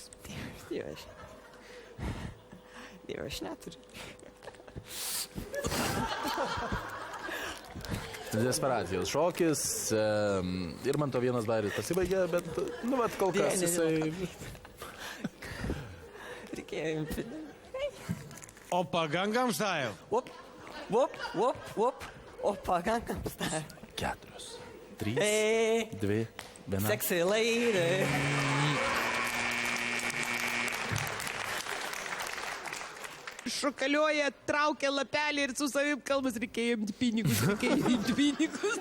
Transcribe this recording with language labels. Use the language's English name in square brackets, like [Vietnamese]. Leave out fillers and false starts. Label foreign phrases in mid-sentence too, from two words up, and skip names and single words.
[Lithuanian] Dievas. Dievas neturi. Desperacijos šokis. Ir man to vienas bairis pasibaigė, bet, nu, vat kol kas jisai... Reikėjo imti. Opa Gangnam Style. Op, op, op, op. Opa Gangnam Style. 4, 3, Hey, 2, 1. [English] sexy lady. [Lithuanian] Šokaliuoja, traukia lapelį ir su savim kalbas, reikėjo imti pinigus.